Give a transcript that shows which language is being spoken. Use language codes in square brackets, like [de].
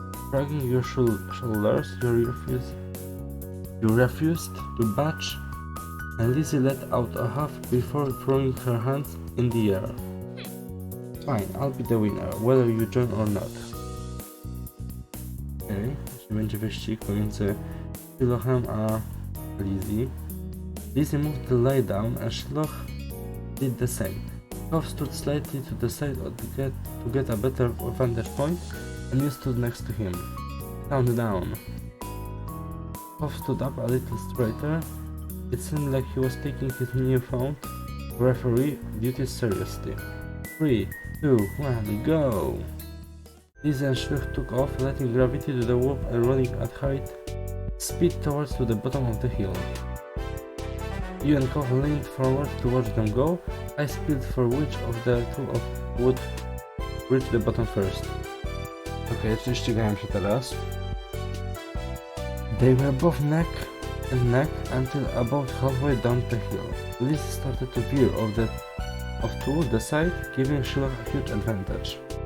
[en] Shrugging your shoulders, you refused to budge, and Lizzie let out a huff before throwing her hands in the air. Fine, I'll be the winner, whether you join or not. [pl] Okay, jeśli będzie wyścig pomiędzy Shilochem a Lizzie. [en] Lizzie moved to lay down and Shiloh did the same. Cove stood slightly to the side to get a better vantage point, and you stood next to him. Count down. Cove stood up a little straighter. It seemed like he was taking his newfound referee duties seriously. 3, 2, 1, go! Lizzie and Shiloh took off, letting gravity do the work and running at height speed towards to the bottom of the hill. You and Cove leaned forward to watch them go, eyes peeled for which of the two would reach the bottom first. [pl] Okej, czyli ścigają się teraz. [en] They were both neck and neck until about halfway down the hill. Lizzie started to veer off to the side, giving Shiloh a huge advantage.